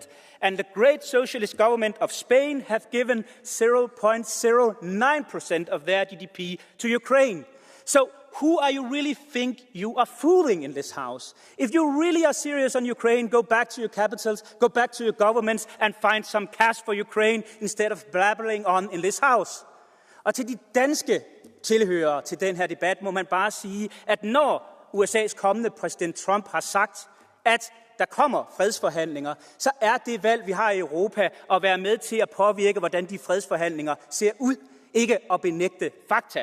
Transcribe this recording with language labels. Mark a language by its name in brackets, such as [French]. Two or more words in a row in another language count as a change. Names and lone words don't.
[English] And the great socialist government of Spain have given 0.09% of their GDP to Ukraine. So who are you really think you are fooling in this house? If you really are serious on Ukraine, go back to your capitals, go back to your governments and find some cash for Ukraine instead of blabbering on in this house. [Danish] Og til de danske tilhører til den her debat, må man bare sige, at når USA's kommende præsident Trump har sagt, at der kommer fredsforhandlinger, så er det valg, vi har i Europa, at være med til at påvirke, hvordan de fredsforhandlinger ser ud, ikke at benægte fakta.